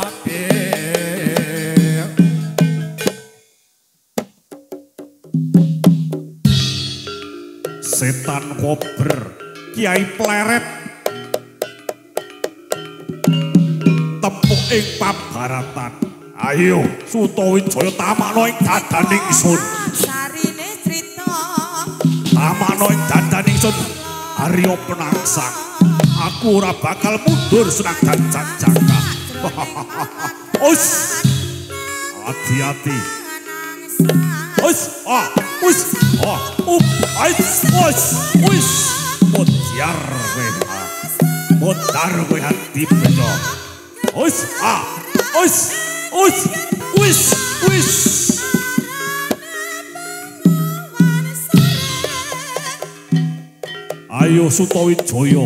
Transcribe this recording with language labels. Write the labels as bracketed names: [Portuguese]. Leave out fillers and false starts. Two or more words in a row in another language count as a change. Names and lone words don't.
[Javanese] Setan kober Kiai Pleret tepuk ing pabaratan. Ayo Sutawijaya tamakno ing dadaning ingsun. Sarine crita Tamakno ing dadaning ingsun Harya Penangsa. Aku ora bakal mundur senadyan Jaka. Us. Hati-hati. Us. Modar kowe hati bejo. Ayo Sutawijaya.